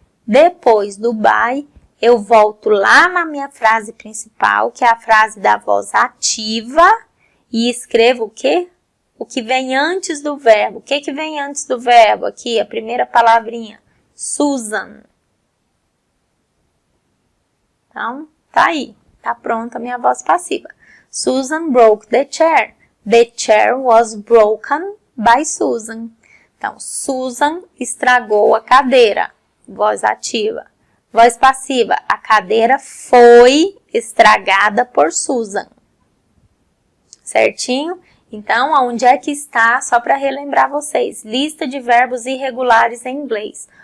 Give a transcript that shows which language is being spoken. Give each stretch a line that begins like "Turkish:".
Portuguese: Depois do by, eu volto lá na minha frase principal, que é a frase da voz ativa, e escrevo o quê? O que vem antes do verbo. O que vem antes do verbo? Aqui, a primeira palavrinha. Susan. Então, tá aí. Tá pronta a minha voz passiva.
English: Susan broke the chair. The chair was broken by Susan.
Portuguese: Então, Susan estragou a cadeira. Voz ativa. Voz passiva. A cadeira foi estragada por Susan. Certinho? Então, onde é que está? Só para relembrar vocês. Lista de verbos irregulares em inglês.